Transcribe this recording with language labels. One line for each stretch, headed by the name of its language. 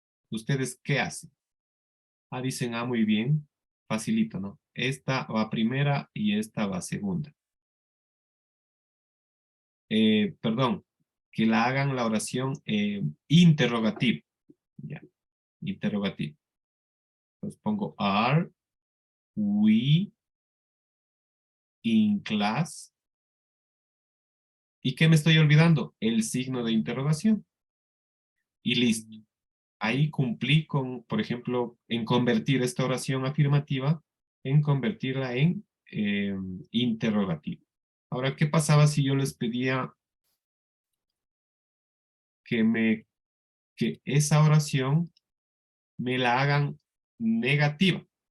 Spanish: ¿Ustedes qué hacen? Ah, dicen, ah, muy bien. Facilito, ¿no? Esta va primera y esta va segunda. Perdón, que la hagan la oración interrogativa. Ya, interrogativa. Entonces pongo,
English: are we in class?
Spanish: ¿Y qué me estoy olvidando? El signo de interrogación. Y listo. Ahí cumplí con, por ejemplo, en convertir esta oración afirmativa, en convertirla en interrogativa. Ahora, ¿qué pasaba si yo les pedía que esa oración me la hagan negativa?